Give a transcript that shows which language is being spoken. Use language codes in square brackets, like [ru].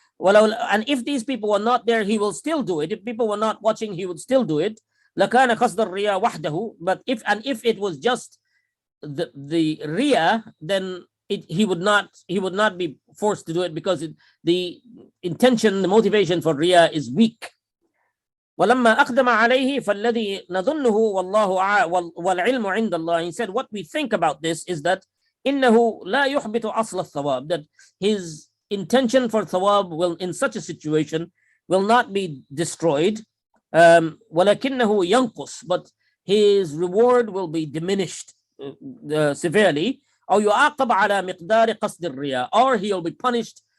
[en] And if these people were not there, he will still do it. If people were not watching, he would still do it. [ar] لكان قصد الرياء وحده. [en] But if it was just the Riya, then he would not be forced to do it, because the intention, the motivation for Riya is weak. [ar] ولما أقدم عليه فالذي نظنه والعلم عند الله. [en] He said, what we think about this is that [ar] إنه لا يحبط أصل الثواب, [en] that his intention for thawab will, in such a situation, will not be destroyed. [ar] ولكنه ينقص, [en] but his reward will be diminished severely. [ar] أو يعاقب على مقدار قصد الرياء, [en] or he'll be punished